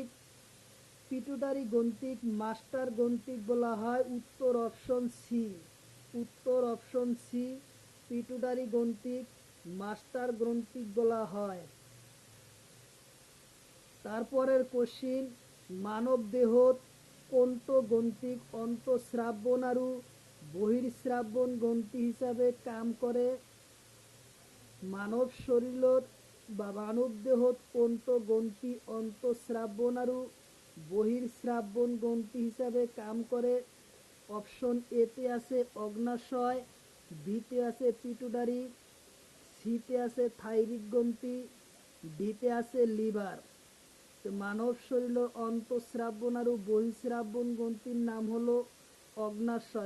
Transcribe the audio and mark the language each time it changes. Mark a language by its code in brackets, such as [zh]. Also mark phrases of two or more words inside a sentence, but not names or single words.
[as] পিটুটারি গ্রন্থিক মাস্টার গ্রন্থিক বলা হয়। উত্তর অপশন সি। উত্তর অপশন সি। পিটুটারি গ্রন্থিক মাস্টার গ্রন্থিক বলা হয়। তারপরের কোশ্চিন, মানব দেহত কোনটো গ্রন্থিক অন্তঃস্রাবন আৰু বহিঃস্রাবন গ্রন্থি হিসাবে কাম করে? মানব শরীরের বা মানব দেহত কোনটো গ্রন্থি অন্তঃস্রাবন আৰু বহিঃস্রাবন গ্রন্থি হিসাবে কাম করে? অপশন এতে আছে অগ্নাশয়, বিতে আছে পিটুটারি, সিতে আছে থাইরয়েড গ্রন্থি, ডিতে আছে লিভার। মানব শরীরের অন্তঃস্রাবন আর বহিঃস্রাবন গ্রন্থির নাম হলো অগ্নাশয়।